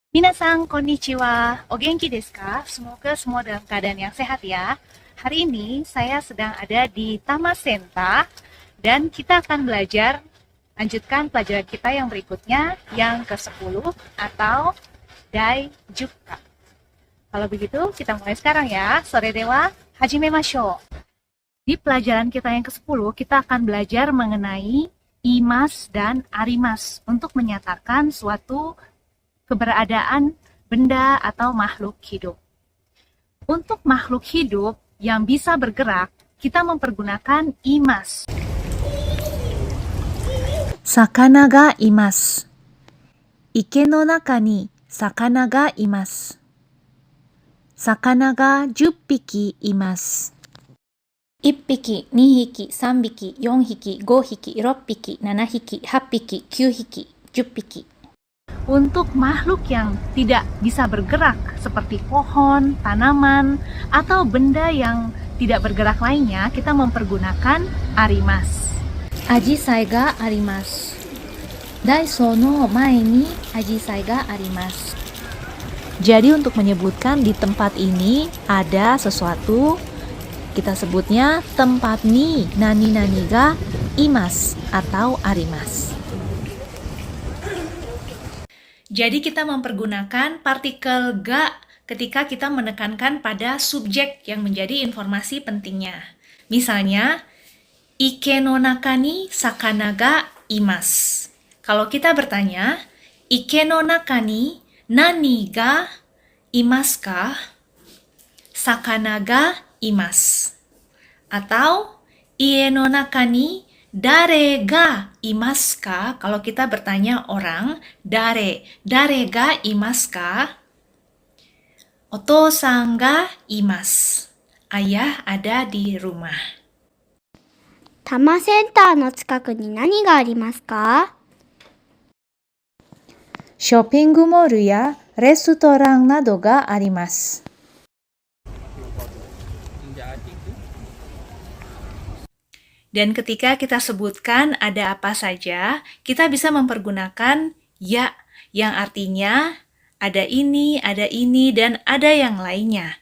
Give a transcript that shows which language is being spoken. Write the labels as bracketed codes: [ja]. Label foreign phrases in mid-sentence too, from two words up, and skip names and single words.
[ja] 皆さん、こんにちは. お元気ですか? [id] Semoga semua dalam keadaan yang sehat ya. Hari ini saya sedang ada di Tamasenta dan kita akan belajar lanjutkan pelajaran kita yang berikutnya yang ke-10 atau Daijuka. Kalau begitu kita mulai sekarang ya. [ja] それでは、始めましょう. [id] Di pelajaran kita yang ke-10 kita akan belajar mengenai imas dan arimas untuk menyatakan suatu keberadaan benda atau makhluk hidup. Untuk makhluk hidup yang bisa bergerak, kita mempergunakan imas. [ja] 魚がいます. 池の中に魚がいます. 魚が10匹います. 1匹、2匹、3匹、4匹、5匹、6匹、7匹、8匹、9匹、10匹. [id] Untuk makhluk yang tidak bisa bergerak seperti pohon, tanaman, atau benda yang tidak bergerak lainnya, kita mempergunakan arimas. [ja] 紫陽花があります. ダイソーの前に紫陽花があります. [id] Jadi untuk menyebutkan di tempat ini ada sesuatu, kita sebutnya tempat [ja] に何々がいます [id] atau arimas. Jadi kita mempergunakan partikel ga ketika kita menekankan pada subjek yang menjadi informasi pentingnya. Misalnya, [ja] 池の中に魚がいます. [id] Kalau kita bertanya, [ja] 池の中に何がいますか? 魚がいます. Atau, 家の中に誰がいますか? [id] Kalau kita bertanya orang, [ja] 誰がいますか? お父さんがいます. [id] Ayah ada di rumah. [ja] 多摩センターの近くに何がありますか? [en] Shopping mall [ja] やレストランなどがあります. [id] Dan ketika kita sebutkan ada apa saja, kita bisa mempergunakan ya yang artinya ada ini, dan ada yang lainnya.